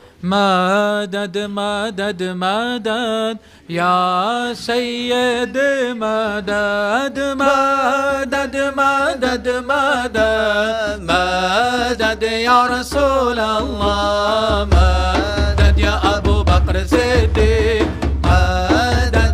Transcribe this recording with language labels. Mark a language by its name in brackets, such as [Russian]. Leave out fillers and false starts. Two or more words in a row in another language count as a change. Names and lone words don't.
[Arabic] مدد مدد مدد يا سيد مدد مدد مدد مدد مدد يا رسول الله مدد يا أبو بكر الصديق مدد